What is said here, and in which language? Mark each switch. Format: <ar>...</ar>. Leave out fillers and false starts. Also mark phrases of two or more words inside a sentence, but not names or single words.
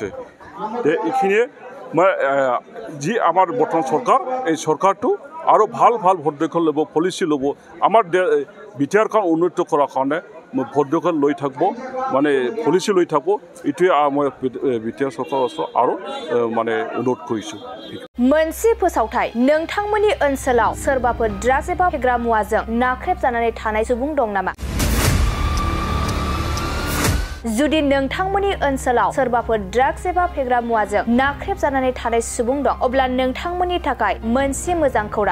<as>এইখিনিয়ে মই যি আমাৰ বৰ্তমান চৰকাৰ এই চৰকাৰটো আৰু ভাল পদক্ষেপ ল'ব, পলিচি ল'ব, আমাৰ বিটিআৰখন উন্নত কৰাৰ কাৰণে পদক্ষেপ লৈ থাকিব, মানে পলিচি লৈ থাকিব। এইটোৱে মই বিটিআৰ চৰকাৰৰ ওচৰত আৰু মানে অনুৰোধ কৰিছোঁ।</as> <brx>मोनसे फोसावथाय नोंथांमोननि ओनसोलाव सोरबाफोर ड्राग्स एबा फेग्रा मुवाजों नाख्रेबजानानै थानाय सुबुं दं नामा? जुदि नोंथांमोननि ओनसोलाव सोरबाफोर ड्राग्स एबा फेग्रा मुवाजों नाख्रेबजानानै थानाय सुबुं दं, अब्ला नोंथांमोननि थाखाय मोनसे मोजां खौरां।</brx>